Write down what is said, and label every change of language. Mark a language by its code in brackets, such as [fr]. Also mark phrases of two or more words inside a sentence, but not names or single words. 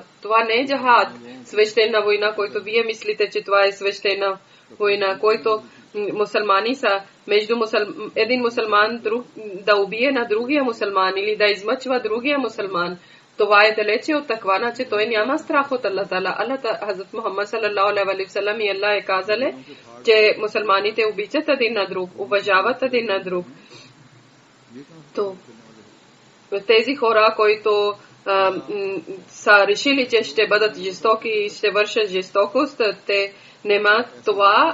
[bg] Това не е джахад, свещена война, който вие мислите, че това е свещена война, който мусулмани са между един мусулман да убие на другия мусулман или да измъчва другия мусулман. Това е далече от таква, че той няма страх от Аллах Тала. Хазрат Мухаммад [ar] صلى الله عليه وسلم [bg] и Аллах е казали, че мусулманите обичат един на друг, уважават един на друг. То тези хора, които са решили, че ще бъдат жестоки и ще вършат жестокост, те нема това.